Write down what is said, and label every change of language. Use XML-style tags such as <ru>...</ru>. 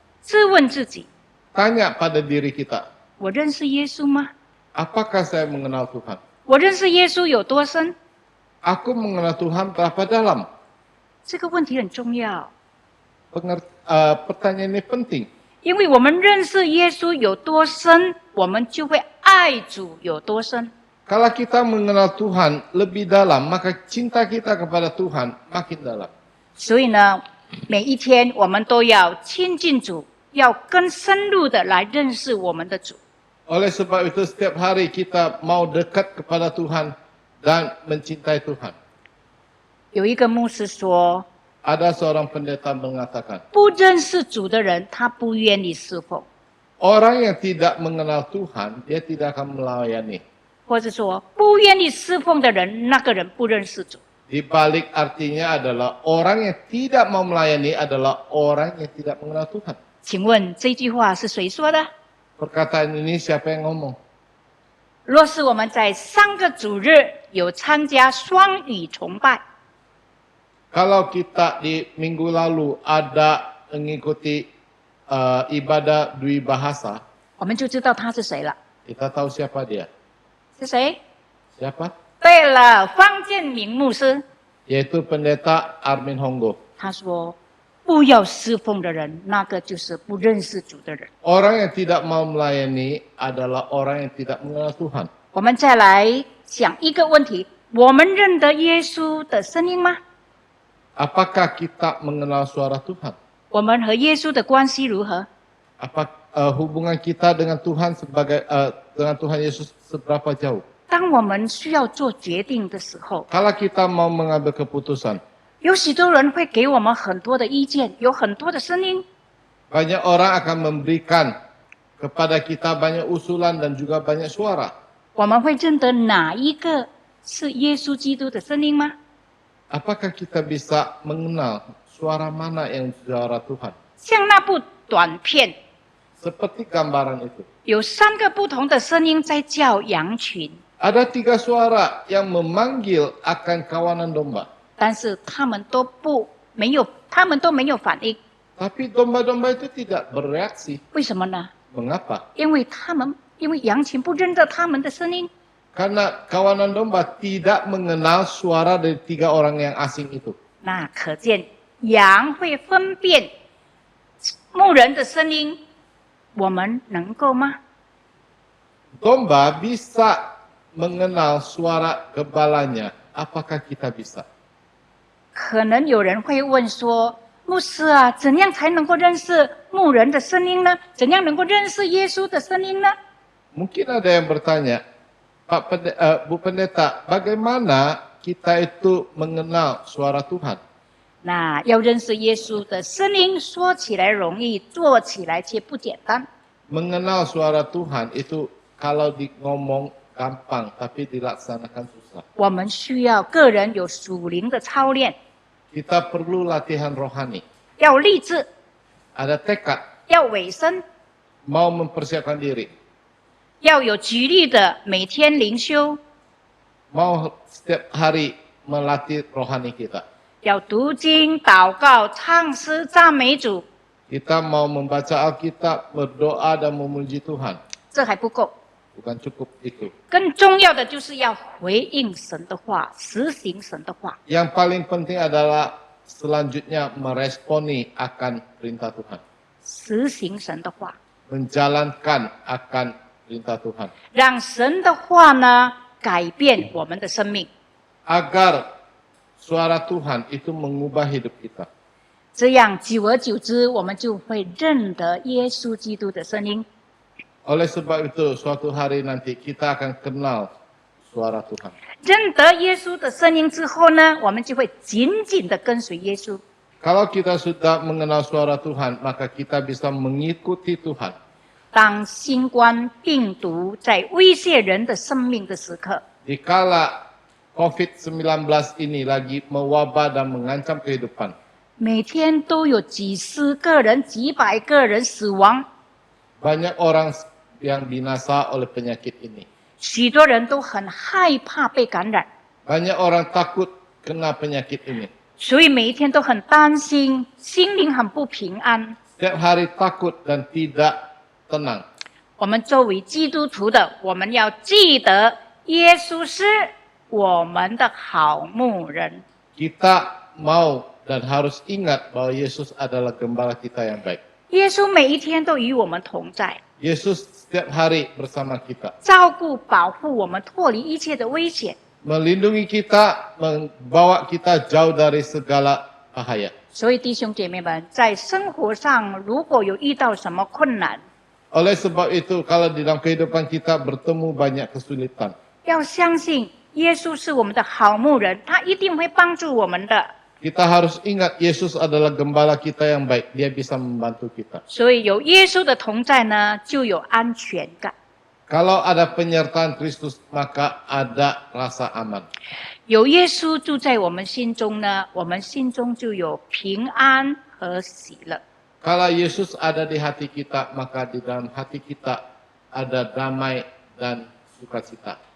<zh>自问自己：</zh> <id>Tanya pada diri kita,</id> <zh>我认识耶稣吗？</zh> <id>apakah saya mengenal Tuhan?</id> <zh>我认识耶稣有多深？</zh> <id>Aku mengenal Tuhan berapa dalam?</id> <zh>这个问题很重要，</zh> <id>Pertanyaan ini penting.</id> <zh>因为我们认识耶稣有多深，我们就会爱主有多深。</zh> <id>Kalau kita mengenal Tuhan lebih dalam, maka cinta kita kepada Tuhan makin dalam.</id> <zh>所以呢，每一天我们都要亲近主，要更深入的来认识我们的主。</zh> <id>Oleh sebab itu setiap hari kita mau dekat kepada Tuhan dan mencintai Tuhan.</id> <zh>有一个牧师说，</zh> <id>Ada seorang pendeta mengatakan,</id> <zh>不认识主的人，他不愿意侍奉，</zh> <id>orang yang tidak mengenal Tuhan, dia tidak akan melayani.</id> <zh>或者说不愿意侍奉的人，那个人不认识主。</zh> <id>Di balik artinya adalah orang yang tidak mau melayani adalah orang yang tidak mengenal Tuhan.</id> <zh>请问这句话是谁说的？</zh> <id>Perkataan ini siapa yang ngomong?</id> <zh>若是我们在上个主日有参加双语崇拜，</zh> <id>Kalau kita di minggu lalu ada mengikuti ibadah dwi bahasa,</id> <zh>我们就知道他是谁了。</zh> <id>kita tahu siapa dia.</id> <zh>是谁？</zh> <id>Siapa?</id> <zh>对了，方建明牧师。</zh> <id>Yaitu pendeta Armin Honggo.</id> <zh>他说：“不要侍奉的人，那个就是不认识主的人。”</zh> <id>Orang yang tidak mau melayani adalah orang yang tidak mengenal Tuhan.</id> <zh>我们再来想一个问题：我们认得耶稣的声音吗？</zh> <id>Apakah kita mengenal suara Tuhan?</id> <zh>我们和耶稣的关系如何？</zh> <id>Apa hubungan kita dengan Tuhan dengan Tuhan Yesus seberapa jauh?</id> <zh>当我们需要做决定的时候，</zh> <id>Kalau kita mau mengambil keputusan,</id> <zh>有许多人会给我们很多的意见，有很多的声音。</zh> <id>banyak orang akan memberikan kepada kita banyak usulan dan juga banyak suara.</id> <zh>我们会认得哪一个是耶稣基督的声音吗？</zh> <id>Apakah kita bisa mengenal suara mana yang suara Tuhan?</id> <zh>像那部短片，</zh> <id>Seperti gambaran itu.</id> <zh>有3个不同的声音在叫羊群，</zh> <id>Ada 3 suara yang memanggil akan kawanan domba.</id> <zh>但是他们都没有反应，</zh> <id>Tapi domba-domba itu tidak bereaksi.</id> <zh>为什么呢？</zh> <id>Mengapa?</id> <zh>因为羊群不认得他们的声音，</zh> <id>Karena kawanan domba tidak mengenal suara dari 3 orang yang asing itu.</id> <zh>那可见羊会分辨牧人的声音，我们能够吗？</zh> <id>Domba bisa mengenal suara gembalanya. Apakah kita bisa?</id> <zh>可能有人会问说：“牧师啊，怎样才能够认识牧人的声音呢？怎样能够认识耶稣的声音呢？”</zh> <id>Mungkin ada yang bertanya, Bu Pendeta, bagaimana kita itu mengenal suara Tuhan?</id> <zh>那要认识耶稣的声音，说起来容易，做起来却不简单。</zh> <id>Mengenal suara Tuhan itu kalau ngomong gampang, tapi dilaksanakan susah.</id> <zh>我们需要个人有属灵的操练，</zh> <id>Kita perlu latihan rohani.</id> <zh>要立志，</zh> <id>Ada tekad,</id> <zh>要委身，</zh> <id>mau mempersiapkan diri.</id> <zh>要有纪律的每天灵修，</zh> <id>Mau setiap hari melatih rohani kita.</id> <zh>要读经、祷告、唱诗、赞美主。</zh> <id>Kita mau membaca Alkitab, berdoa dan memuji Tuhan.</id> <zh>这还不够，</zh> <id>Bukan cukup itu.</id> <zh>更重要的就是要回应神的话，实行神的话。</zh> <id>Yang paling penting adalah selanjutnya meresponi akan perintah Tuhan.</id> <zh>实行神的话，</zh> <id>Menjalankan akan perintah Tuhan.</id> <zh>让神的话呢改变我们的生命。</zh> <id>Agar suara Tuhan itu mengubah hidup kita.</id> <zh>这样久而久之，我们就会认得耶稣基督的声音。</zh> <id>Oleh sebab itu, suatu hari nanti kita akan kenal suara Tuhan.</id> <zh>认得耶稣的声音之后呢，我们就会紧紧的跟随耶稣。</zh> <id>Kalau kita sudah mengenal suara Tuhan, maka kita bisa mengikuti Tuhan.</id> <zh>当新冠病毒在威胁人的生命的时刻，</zh> <id>Dikala COVID-19 ini lagi mewabah dan mengancam kehidupan,</id> <zh>每天都有几十个人、几百个人死亡，</zh> <id>banyak orang yang binasa oleh penyakit ini.</id> <zh>许多人都很害怕被感染，</zh> <id>Banyak orang takut kena penyakit ini.</id> <zh>所以每一天都很担心，心灵很不平安。</zh> <id>Setiap hari takut dan tidak tenang.</id> <zh>我们作为基督徒的，我们要记得耶稣是我们的好牧人。</zh> <id>Kita mau dan harus ingat bahwa Yesus adalah gembala kita yang baik.</id> <zh>耶稣每一天都与我们同在，</zh> <id>Yesus setiap hari bersama kita.</id> <zh>照顾、保护我们，脱离一切的危险。</zh> <id>Melindungi kita, membawa kita jauh dari segala bahaya.</id> <zh>所以弟兄姐妹们，在生活上如果有遇到什么困难，</zh> <id>Oleh sebab itu, kalau di dalam kehidupan kita bertemu banyak kesulitan,</id> <zh>要相信耶稣是我们的好牧人，他一定会帮助我们的。</zh> <id>kita harus ingat Yesus adalah gembala kita yang baik. Dia bisa membantu kita.</id> <zh>所以有耶稣的同在呢，就有安全感。</zh> <id>Kalau ada penyertaan Kristus, maka ada rasa aman.</id> <zh>有耶稣住在我们心中呢，我们心中就有平安和喜乐。</zh> <id>Kalau Yesus ada di hati kita, maka di dalam hati kita ada damai dan sukacita.</id>